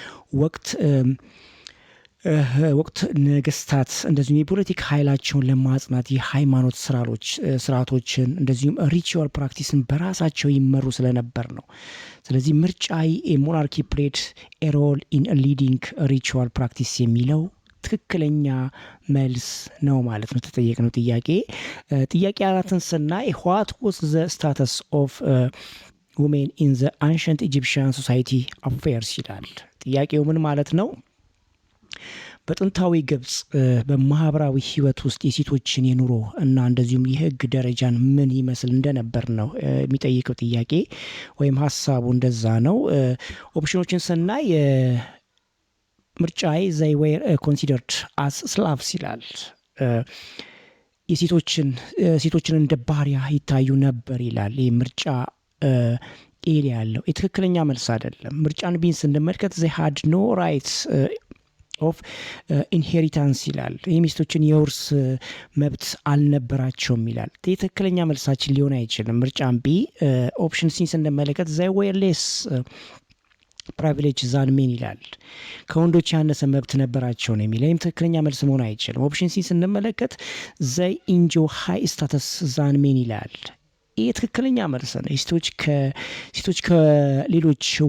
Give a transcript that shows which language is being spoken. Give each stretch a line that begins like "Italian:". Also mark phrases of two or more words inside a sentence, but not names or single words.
Amharic: ወቅት ነገስታት እንደዚሁም የፖለቲካ ኃይላቸውን ለማጽናት የሃይማኖት ስርዓቶችን እንደዚሁም
English: ritual practice
Amharic: በራሳቸው ይመሩ ስለነበር ነው። ስለዚህ ምርጫ
English: monarchy played a role in leading ritual practice
Amharic: የሚለው ትክክለኛ መልስ ነው ማለት ነው። ተጠየቅነው ጥያቄ 4ን ስናይ
English: what was the status of women in the ancient Egyptian society affairs
Amharic: ይላል። ጥያቄው ምን ማለት ነው? በጥንታዊ ግብጽ በማህበራዊ ህይወት ውስጥ የሴቶችን የኑሮ እና እንደዚሁም የህግ ደረጃን ምን ይመስል እንደነበር ነው የሚጠይቀው ጥያቄ ወይም ሐሳቡ እንደዛ ነው። ኦፕሽኖችን ስናይ ምርጫዬ
English: they were considered as slaves
Amharic: ይላል። ሴቶችን እንደ ባሪያ ይታዩ ነበር ይላል። ይህ ምርጫ ኤሪያ ያለው የትክክለኛ መልስ አይደለም። ምርጫን ቢን ስንመለከት they
English: had no rights of inheritance
Amharic: ይላል። የሚስቶችን የውርስ መብት አልነበራቸውም ይላል። የትክክለኛ መልሳችን ሊሆን አይችልም። ምርጫን ቢ ኦፕሽን ሲ ስንመለከት
English: they were less privilege than men
Amharic: ይላል። ከወንዶች ያነሰ መብት ነበራቸው ነው የሚለው። ትክክለኛ መልስ መሆን አይችልም። ኦፕሽን ሲ ስንመለከት
English: they enjoy high status than men
Amharic: ይላል። ይህ ትክክለኛ መልስ ነው። ሴቶች ከሌሎች